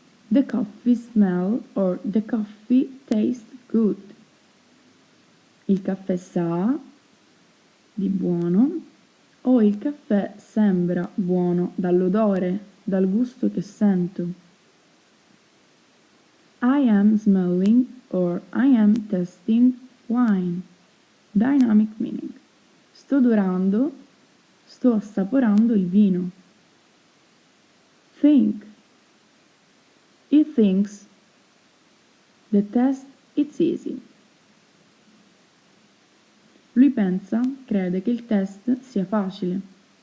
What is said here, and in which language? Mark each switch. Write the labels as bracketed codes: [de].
[en] The coffee smell or the coffee tastes good. [it] Il caffè sa di buono o il caffè sembra buono dall'odore, dal gusto che sento. [en] I am smelling or I am tasting wine. Dynamic meaning. [it] Sto odorando Sto assaporando il vino. [en] Think. He thinks the test is easy. [it] Lui pensa, crede che il test sia facile.